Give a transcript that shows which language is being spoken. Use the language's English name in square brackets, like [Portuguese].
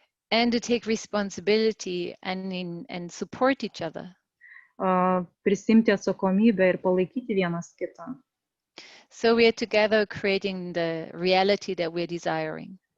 [English] And to take responsibility and support each other. [Lithuanian] Prisimti atsakomybę ir palaikyti vienas kitą. [English] So we are together creating the reality that we are desiring.